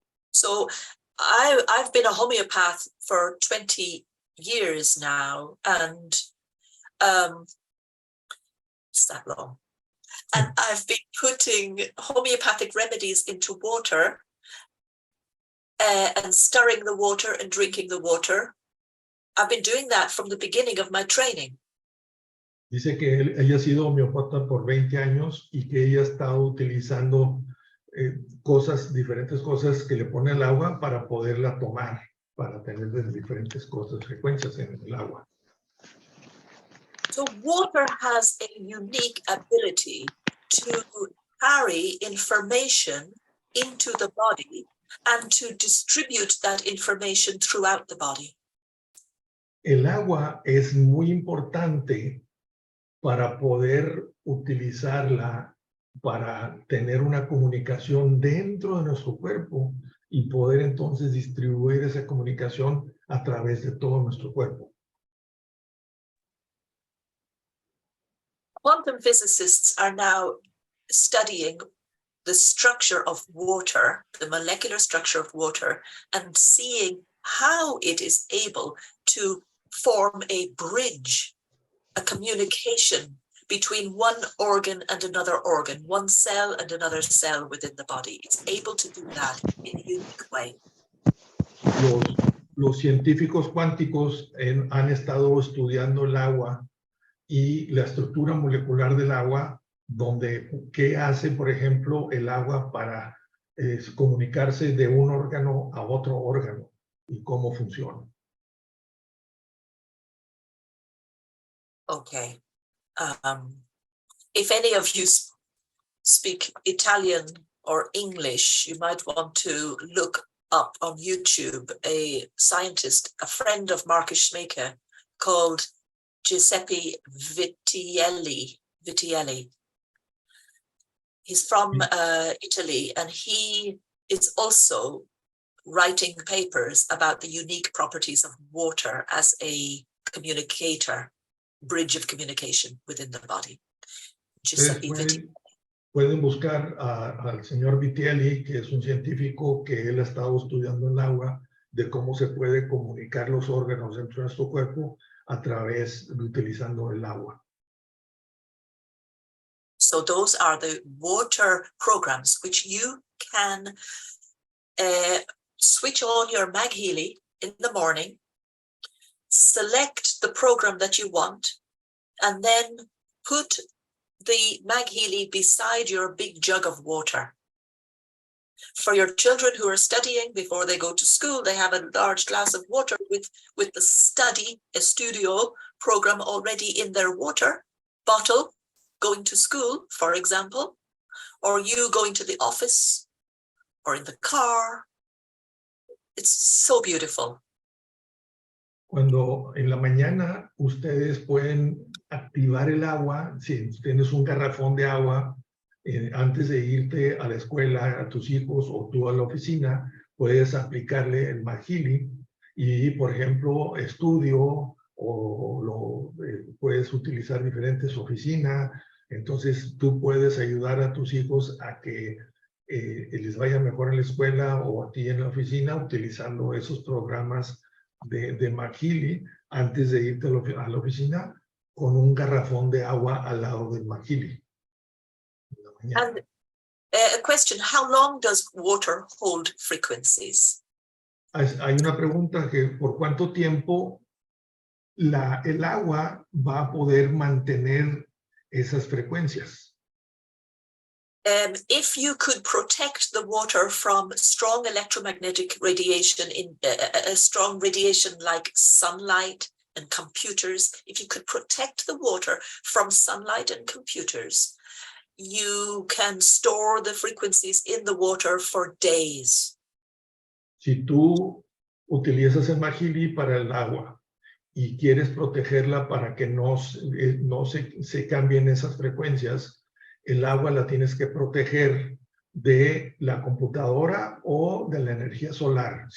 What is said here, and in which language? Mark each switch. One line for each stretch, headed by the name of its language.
English: So I've been a homeopath for 20 years now, and it's that long. And I've been putting homeopathic remedies into water and stirring the water and drinking the water. I've been doing that from the beginning of my training.
Spanish: Dice que ella ha sido homeopata por 20 años y que ella ha estado utilizando diferentes cosas que le pone al agua para poderla tomar, para tener diferentes cosas, frecuencias en el agua.
English: So water has a unique ability to carry information into the body and to distribute that information throughout the body.
Spanish: El agua es muy importante para poder utilizarla para tener una comunicación dentro de nuestro cuerpo y poder entonces distribuir esa comunicación a través de todo nuestro cuerpo.
English: Quantum physicists are now studying the structure of water, the molecular structure of water, and seeing how it is able to form a bridge, a communication between one organ and another organ, one cell and another cell within the body. It's able to do that in a unique way.
Spanish: Los científicos cuánticos han estado estudiando el agua y la estructura molecular del agua, donde qué hace, por ejemplo, el agua para comunicarse de un órgano a otro órgano y cómo funciona.
English: Okay. If any of you speak Italian or English, you might want to look up on YouTube a scientist, a friend of Marcus Schmaker, called Giuseppe Vitielli. He's from Italy, and he is also writing papers about the unique properties of water as a communicator, bridge of communication within the body. Giuseppe Vitielli.
Spanish: Pueden buscar al señor Vitielli, que es un científico que él ha estado estudiando el agua, de cómo se puede comunicar los órganos dentro de nuestro cuerpo a través de utilizando el agua.
English: So those are the water programs which you can switch on your MagHealy in the morning, select the program that you want, and then put the MagHealy beside your big jug of water. For your children who are studying before they go to school, they have a large glass of water with the studio program already in their water bottle, going to school, for example, or you going to the office or in the car. It's so beautiful.
Spanish: Cuando en la mañana ustedes pueden activar el agua, si tienes un garrafón de agua, antes de irte a la escuela, a tus hijos o tú a la oficina, puedes aplicarle el MagHealy y, por ejemplo, estudio o puedes utilizar diferentes oficinas. Entonces, tú puedes ayudar a tus hijos a que les vaya mejor en la escuela o a ti en la oficina utilizando esos programas de MagHealy antes de irte a la oficina con un garrafón de agua al lado del MagHealy.
English: And a question, how long does water hold frequencies?
Spanish: Hay una pregunta que ¿por cuánto tiempo el agua va a poder mantener esas frecuencias?
English: If you could protect the water from strong electromagnetic radiation, a strong radiation like sunlight and computers, if you could protect the water from sunlight and computers, you can store the frequencies in the water for days.
Spanish: Si tú utilizas el MagHealy para el agua y quieres protegerla para que no se cambien esas frecuencias, el agua la tienes que proteger de la computadora o de la energía solar.